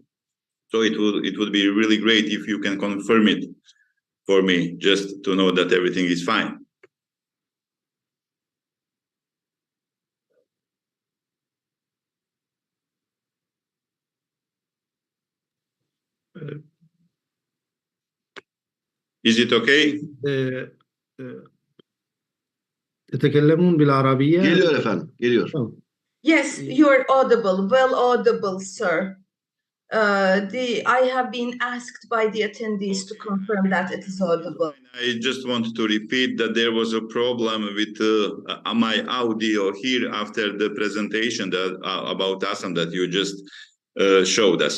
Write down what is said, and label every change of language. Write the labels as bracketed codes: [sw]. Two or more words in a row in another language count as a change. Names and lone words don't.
[en] So it would be really great if you can confirm it for me, just to know that everything is fine. Is it okay? [ar] تتكلمون بالعربية؟ [tr] Geliyor efendim, geliyor. [en] Yes, you're audible, well audible, sir. I have been asked by the attendees to confirm that it is audible. I just wanted to repeat that there was a problem with my audio here after the presentation about Assam that you just showed us.